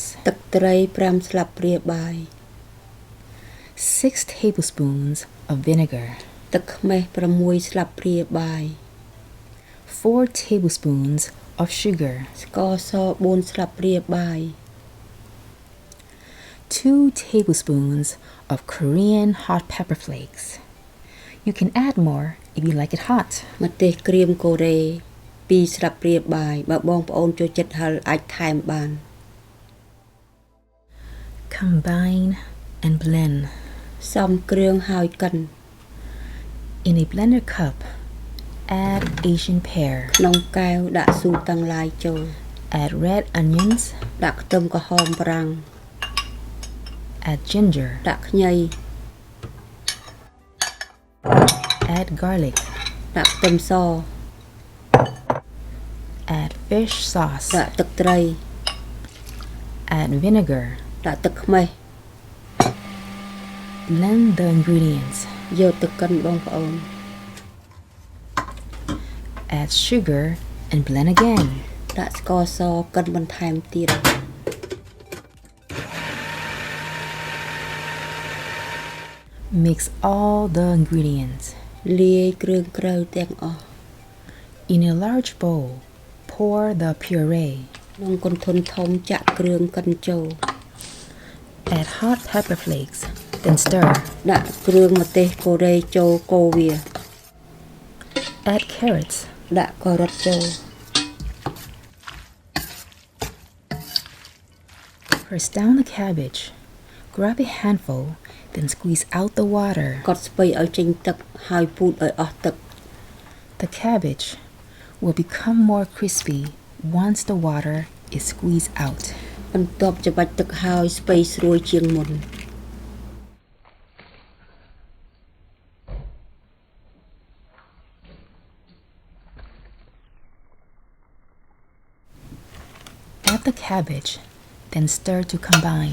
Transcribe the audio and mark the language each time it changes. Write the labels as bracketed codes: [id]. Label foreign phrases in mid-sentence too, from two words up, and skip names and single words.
[km] ទឹកត្រី5ស្លាបព្រាបាយ [en] 6 tablespoons of vinegar. [km] ទឹកខ្មេះ6ស្លាបព្រាបាយ [en] 4 tablespoons of sugar. [km] ស្ករស4ស្លាបព្រាបាយ [en] 2 tablespoons of Korean hot pepper flakes. You can add more if you like it hot. [km] ម្ទេសក្រៀមកូរ៉េ2ស្លាបព្រាបាយបើបងប្អូនចូលចិត្តហឹរអាចថែមបាន [en] Combine and blend. [km] សំគ្រឿងហើយកិន [en] In a blender cup, add Asian pear. [km] ក្នុងកែវដាក់ស៊ូទាំងឡាយចូល [en] Add red onions. [km] ដាក់ខ្ទឹមក្រហមប្រាំង [en] Add ginger. [km] ដាក់ខ្ញី [en] Add garlic. [km] ដាក់ខ្ទឹមស [en] Add fish sauce. [km] ដាក់ទឹកត្រី [en] Add vinegar. [km] ដាក់ទឹកខ្មេះ [en] Blend the ingredients. [km] យកទៅកិនបងប្អូន [en] Add sugar and blend again. [km] ដាក់ស្ករសកិនបន្ថែមទៀត [en] Mix all the ingredients. [km] លាយគ្រឿងក្រៅទាំងអស់ [en] In a large bowl, pour the puree. [km] ក្នុងកន្ធុនធំចាក់គ្រឿងកិនចូល [en] Add hot pepper flakes, then stir. [km] ដាក់គ្រឿងម្ទេសកូរ៉េចូលកូរវា [en] Add carrots. [km] ដាក់ការ៉ុតចូល [en] Press down the cabbage. Grab a handful, then squeeze out the water. [km] កត់ស្ពៃឲ្យចេញទឹកហើយពូតឲ្យអស់ទឹក [en] The cabbage will become more crispy once the water is squeezed out. [km] បន្ទាប់ច្របាច់ទឹកហើយស្ពៃស្រួយជាងមុន [en] Add the cabbage, then stir to combine.